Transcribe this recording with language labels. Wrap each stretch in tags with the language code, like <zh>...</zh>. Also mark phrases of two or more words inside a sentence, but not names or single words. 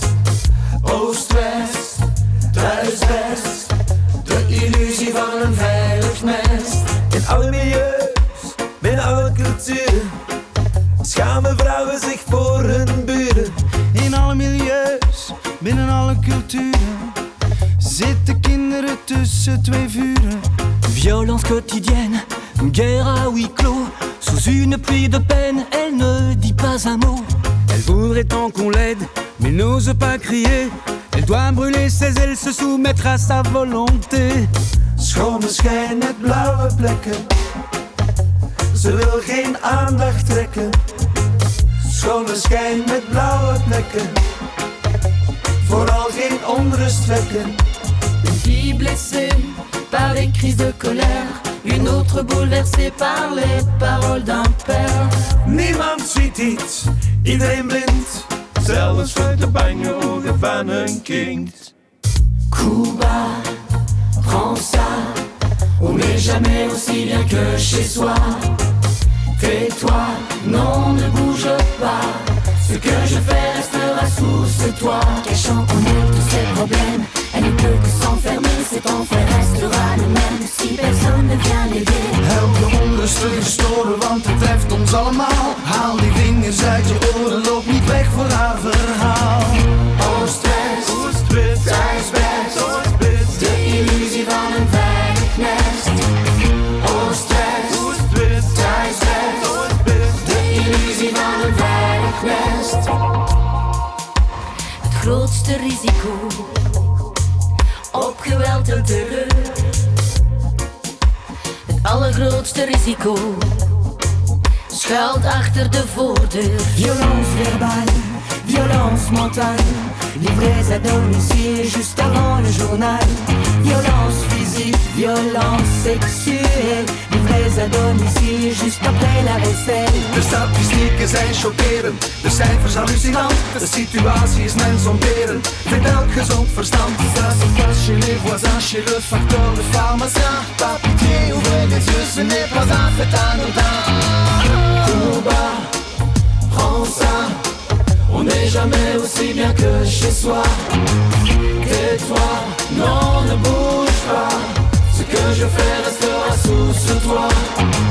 <nl>Oost-West, thuisbest, de illusie van een veilig nest. In alle milieus, binnen alle culturen, schamen vrouwen zich voor hun buren. In alle milieus, binnen alle culturen, zitten kinderen tussen twee vuren.</nl> <fr>Violence quotidienne, guerre à huis clos. Sous une pluie de peine, elle ne dit pas un mot. Elle voudrait tant qu'on l'aide, mais n'ose pas crier. Elle doit brûler ses ailes, se soumettre à sa volonté.</fr> <nl>Schone schijn met blauwe plekken, ze wil geen aandacht trekken. Schone schijn met blauwe plekken, vooral geen onrust wekken.</nl> <fr>Une fille blessée par des crises de colère, une autre bouleversée par les paroles d'un père.</fr> <nl>Niemand ziet iets, iedereen blind, zelfs uit de bange ogen van een kind.</nl> <fr>Cuba, prends ça, on n'est jamais aussi bien que chez soi. Tais-toi, non ne bouge pas, ce que je fais restera sous ce toit. Cachant en elle tous ses problèmes, elle ne peut que s'enfermer, cet enfer restera le même si personne ne vient l'aider.</fr> <nl>Help de onrusten verstoren, want het treft ons allemaal. Haal die vingers uit je oren, loop niet weg voor haar verhaal. Oost-West, thuisbest, de illusie van een veilig nest. Oost-West, thuisbest, de illusie van een veilig nest. Het grootste risico op geweld en terreur. Het allergrootste risico schuilt achter de voordeur.</nl> <fr>Violence verbale, violence mentale, livrés à domicile juste avant le journal. Violence physique, violence sexuelle, livrés à domicile juste après la vaisselle.</fr> <nl>De statistieken zijn chockerend, de cijfers hallucinant. De situatie is mensonterend, vindt elk gezond verstand.</nl> <fr>Ça se passe chez les voisins, chez le facteur, le pharmacien. Pas pitié, ouvrez les yeux, ce n'est pas un fait anodin. Cuba, prends ça, on n'est jamais aussi bien que chez soi. Tais-toi, non ne bouge pas, ce que je fais restera sous ce toit.</fr>